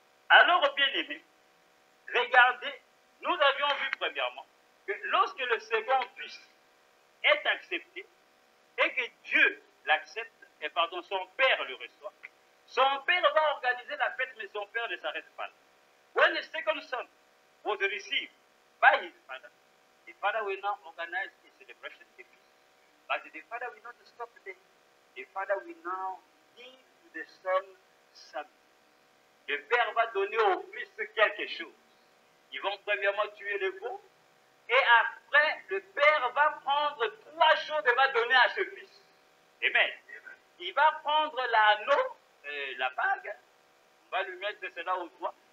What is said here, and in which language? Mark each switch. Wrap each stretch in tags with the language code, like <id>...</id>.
<fr>Alors, bien aimés, regardez, nous avions vu premièrement que lorsque le second fils est accepté et que Dieu l'accepte, et pardon, son père le reçoit, son père va organiser la fête, mais son père ne s'arrête pas là.</fr> <en>When the second son was received by his father, the father will now organize a celebration, a feast. But the father will not stop there. The father will now give to the son something.</en> <fr>Le père va donner au fils quelque chose. Ils vont premièrement tuer le veau. Et après, le père va prendre 3 choses et va donner à ce fils. Amen. Il va prendre l'anneau, la bague. On va lui mettre cela au doigt.</fr>